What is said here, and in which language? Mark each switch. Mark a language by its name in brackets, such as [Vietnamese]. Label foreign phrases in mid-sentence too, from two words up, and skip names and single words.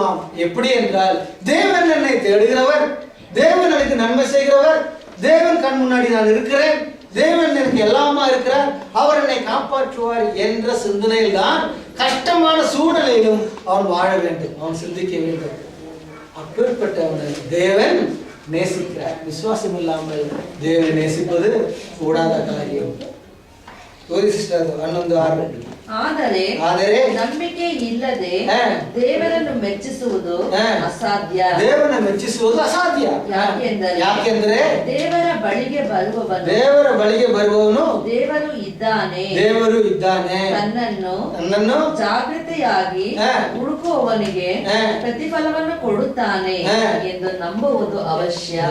[Tamil] எப்படி என்றால், தேவன் என்னை தேடுகிறவர், தேவன் எனக்கு நன்மை செய்கிறவர், தேவன் கண் முன்னாடி நான் இருக்கிறேன், தேவன் எனக்கு எல்லாமா இருக்கிறார், அவர் என்னை காப்பாற்றுவார் என்ற சிந்தனையில் தான் கஷ்டமான சூழ்நிலையிலும் அவன் வாழ வேண்டும், அவன் சிந்திக்க வேண்டும். அப்பேற்பட்டவனை தேவன் நேசிக்கிறார். விசுவாசம் இல்லாமல் தேவனை நேசிப்பது கூடாத காரியம். [Kannada] ಆದರೆ ನಂಬಿಕೆ ಇಲ್ಲದೆ ದೇವರನ್ನು ಮೆಚ್ಚಿಸುವುದು ಅಸಾಧ್ಯ. ದೇವರನ್ನು ಮೆಚ್ಚಿಸುವುದು ಅಸಾಧ್ಯ. ಯಾಕೆಂದರೆ ದೇವರ ಬಳಿಗೆ ಬರುವವನು ದೇವರು ಇದ್ದಾನೆ ನನ್ನನ್ನು ಜಾಗೃತೆಯಾಗಿ ಹುಡುಕುವವನಿಗೆ ಪ್ರತಿಫಲವನ್ನು ಕೊಡುತ್ತಾನೆ ಎಂದು ನಂಬುವುದು ಅವಶ್ಯ.